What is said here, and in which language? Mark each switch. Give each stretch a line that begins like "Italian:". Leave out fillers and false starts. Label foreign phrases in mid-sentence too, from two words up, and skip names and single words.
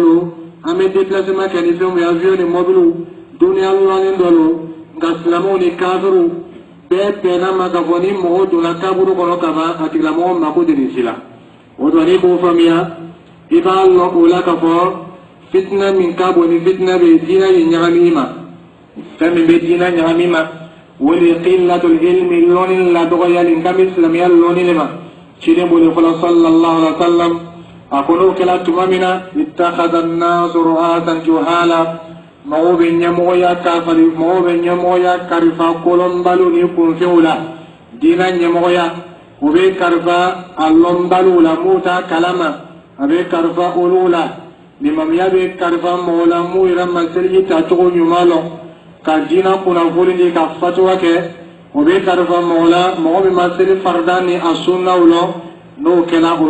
Bambara: lo an bɛ déplacement kɛ ni fɛnw ye avion ni mɔbiliw duniya lɔni dɔ lo nka silamɛw ni kafiriw bɛɛ bɛnna ma k'a fɔ ni mɔgɔ donna kaburu kɔnɔ ka ban a tigilamɔgɔ mako de nin si la o don n'i b'o faamuya i b'a lɔn o la k'a fɔ fitina min ka bon ni fitina bɛ diinɛ ye ɲagami i ma fɛn min bɛ diinɛ ɲagami i ma o de ye
Arabic: قلة العلم
Bambara: lɔnni la dɔgɔyali n ka bɛ silamɛya lɔnni de ma ciden bolo fɔlɔ
Arabic: صلى الله عليه وسلم
Bambara: a ko n'o kɛra tuma min na
Arabic: اتخذ الناس رؤوسا جهالا
Bambara: mɔgɔw bɛ ɲɛmɔgɔya kafari mɔgɔw bɛ ɲɛmɔgɔya karifa kolonbaliw ni kunfɛnw la diinɛ ɲɛmɔgɔya o bɛ karifa a lɔnbaliw la m'u t'a kalama a bɛ karifa olu la limamiya bɛ karifa mɔgɔw la m'u yɛrɛ ma seliji tacogo ɲuman lɔ ka diinɛ kunnafoni di ka fatuwa kɛ o bɛ karifa mɔgɔ la mɔgɔ min ma seli farida ni a sunnaw lɔ n'o kɛra o